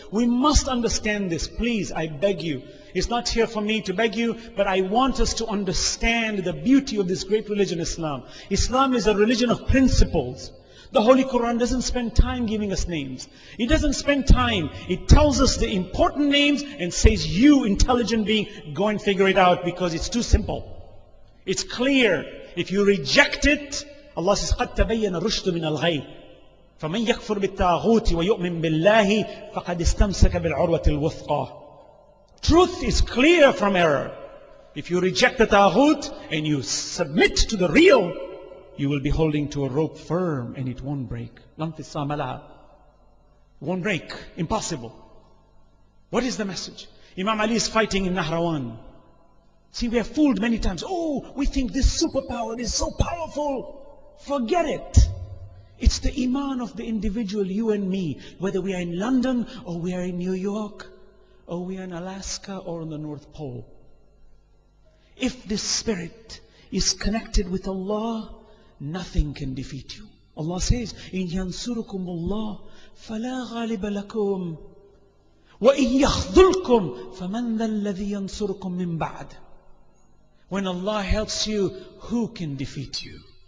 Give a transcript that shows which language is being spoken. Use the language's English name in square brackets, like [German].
[English] We must understand this. Please, I beg you. It's not here for me to beg you, but I want us to understand the beauty of this great religion, Islam. Islam is a religion of principles. The Holy Quran doesn't spend time giving us names. It doesn't spend time. It tells us the important names and says, you intelligent being, go and figure it out, because it's too simple. It's clear. If you reject it, Allah says, [Arabic] قَدْ تَبَيَّنَ الرُّشْدُ مِنَ الْغَيِّ فَمَنْ يَكْفُرْ بِالطَّاغُوتِ وَيُؤْمِنْ بِاللَّهِ فَقَدْ اسْتَمْسَكَ بِالْعُرْوَةِ الْوُثْقَى. [English] Truth is clear from error. If you reject the taghut and you submit to the real, you will be holding to a rope firm and it won't break. Won't break. Impossible. What is the message? Imam Ali is fighting in Nahrawan. See, we are fooled many times. Oh, we think this superpower is so powerful. Forget it. It's the iman of the individual, you and me. Whether we are in London or we are in New York or we are in Alaska or on the North Pole. If this spirit is connected with Allah, nothing can defeat you. Allah says, [Arabic] إِن يَنْصُرُكُمُ اللَّهُ فَلَا غَالِبَ لَكُمْ وَإِن يَخْذُلْكُمْ فَمَنْ ذَا الَّذِي يَنْصُرُكُمْ مِنْ بَعْدِ. [English] When Allah helps you, who can defeat you?